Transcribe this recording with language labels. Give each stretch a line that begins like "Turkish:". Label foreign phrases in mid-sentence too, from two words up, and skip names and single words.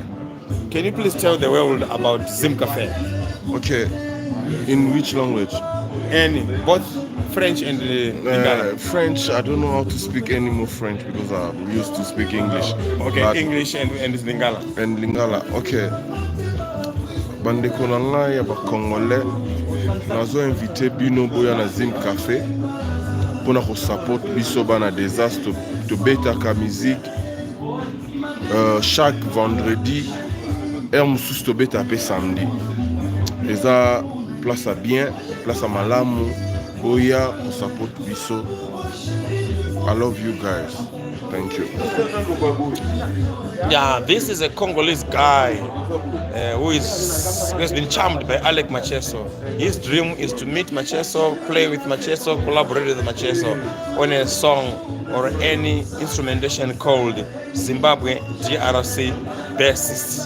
English: Can you please tell the world about Zim Cafe? Okay. In which language? Any, both French and Lingala. French, I don't know how to speak any more French because I'm used to speak English. Okay, but English and Lingala. And Lingala, okay.
Lingala: Bandeko nanga ya ba Congolais, nazo invité bino boya na Zim Cafe pour ko support biso Banadesas to beta ka musique
French: chaque vendredi
Lingala: et mususu to beta pe samedi. Eza
French: place à bien, place à
Lingala: malamu. Boya, support biso.
English: I love you guys. Thank you. Yeah, this is a Congolese guy who has been charmed by Alec Macheso. His dream is to meet Macheso, play with Macheso, collaborate with Macheso on a song or any instrumentation called Zimbabwe DRC Bassist.